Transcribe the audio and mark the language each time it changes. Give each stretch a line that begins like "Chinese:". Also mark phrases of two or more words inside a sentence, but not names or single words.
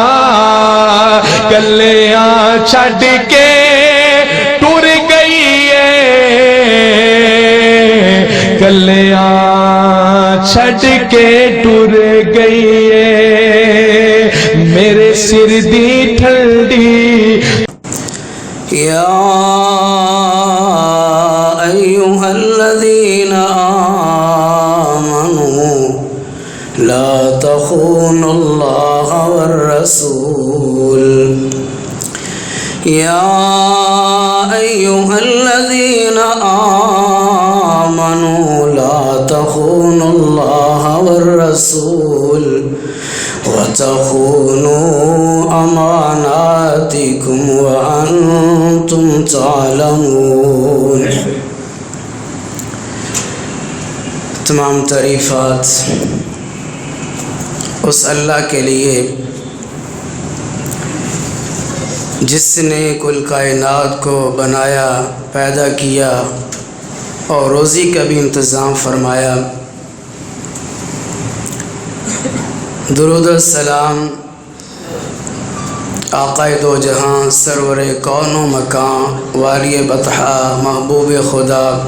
Punjabi: گلیاں چھڈ کے ٹر گئی ہے، گلیاں چھڈ کے ٹر گئی ہے، میرے سر دی ٹھنڈی۔
Arabic: یا ایھا الذین آمنوا لا تخونوا اللہ والرسول، یا ایھا الذین آمنوا لا تخونوا اللہ والرسول وتخونوا اماناتکم وانتم تعلمون۔
Urdu: تمام تعریفات اس اللہ کے لیے جس نے کل کائنات کو بنایا، پیدا کیا اور روزی کا بھی انتظام فرمایا۔ درود السلام آقائے دو جہاں، سرور کون و مکان، والی بطحا، محبوب خدا،